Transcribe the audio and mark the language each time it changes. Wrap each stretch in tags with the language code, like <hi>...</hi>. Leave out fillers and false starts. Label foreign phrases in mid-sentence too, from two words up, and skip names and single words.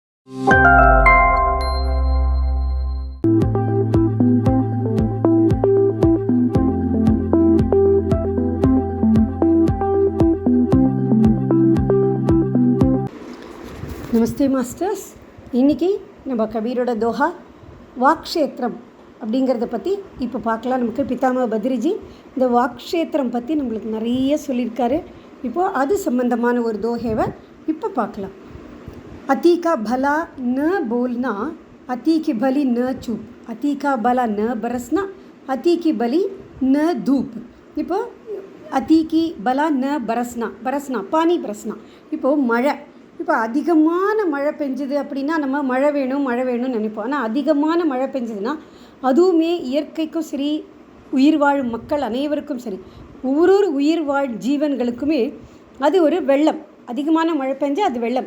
<ta>நமஸ்தே மாஸ்டர்ஸ். இன்றைக்கி நம்ம கபீரோட தோஹா வாக்ஷேத்திரம் அப்படிங்கிறத பற்றி இப்போ பார்க்கலாம். நமக்கு பிதாமக பத்ரிஜி இந்த வாக்ஷேத்திரம் பற்றி நம்மளுக்கு நிறைய சொல்லியிருக்காரு. இப்போது அது சம்பந்தமான ஒரு தோஹேவை இப்போ பார்க்கலாம்.</ta> <hi>अति का भला न बोलना, अति की भली न चूप, अति का भला न बरसना, अति की भली न धूप. இப்போ अति की भला न बरसना, बरसना पानी बरसना.</hi> <ta>இப்போது மழை, இப்போ அதிகமான மழை பெஞ்சுது அப்படின்னா நம்ம மழை வேணும்னு நினைப்போம். ஆனால் அதிகமான மழை பெஞ்சதுன்னா அதுவுமே இயற்கைக்கும் சரி, உயிர் வாழும் மக்கள் அனைவருக்கும் சரி, ஒவ்வொரு உயிர் வாழ் ஜீவன்களுக்குமே அது ஒரு வெள்ளம். அதிகமான மழை பெஞ்சால் அது வெள்ளம்.</ta>